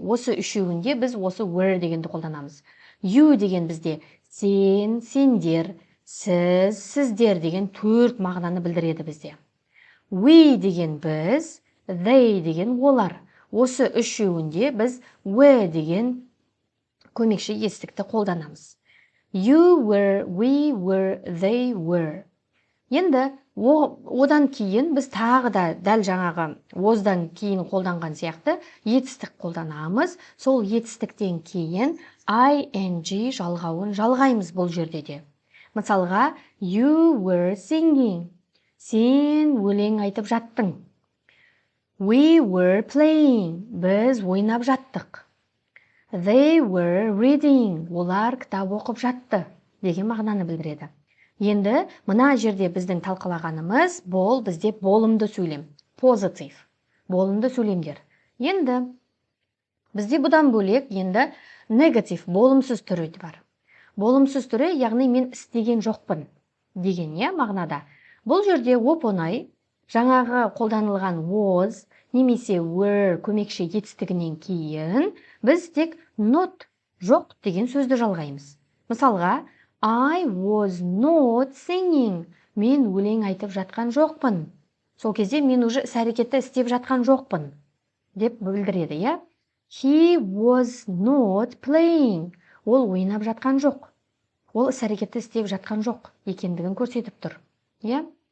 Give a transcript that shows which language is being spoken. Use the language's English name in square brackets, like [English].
[Kazakh] Осы үшеуінде біз осы were дегенді қолданамыз. You деген бізде сен, сендер, сіз, сіздер деген төрт мағынаны білдіреді бізде. We деген біз, they деген олар. Осы үшеуінде біз we деген көмекші етістікті қолданамыз. [English] You were, we were, they were. [Kazakh] Енді одан кейін біз тағы да дәл жаңағы wasдан кейін қолданған сияқты етістік қолданамыз. Сол етістіктен кейін ing жалғауын жалғаймыз бұл жерде де. [English] Мысалға, you were singing. [Kazakh] Сен өлең айтып жаттың. [English] We were playing. [Kazakh] Біз ойнап жаттық. [English] They were reading. [Kazakh] Олар кітап оқып жатты деген мағынаны білдіреді. Енді мына жерде біздің талқылағанымыз бұл бізде болымды сөйлем. Positive. Болымды сөйлемдер. Енді бізде бұдан бөлек енді негатив, болымсыз түрі бар. Болымсыз түрі, яғни мен істеген жоқпын деген мағынада. Бұл жерде оп-оңай жаңағы қолданылған was немесе were көмекші етістігінен кейін біз тек not, жоқ деген сөзді жалғаймыз. [English] Мысалға, I was not singing. [Kazakh] Мен өлең айтып жатқан жоқпын. Сол кезде мен уже іс-әрекетті істеп жатқан жоқпын деп білдіреді, иә? [English] He was not playing. [Kazakh] Ол ойнап жатқан жоқ. Ол іс-әрекетті істеп жатқан жоқ екендігін көрсетіп тұр, иә?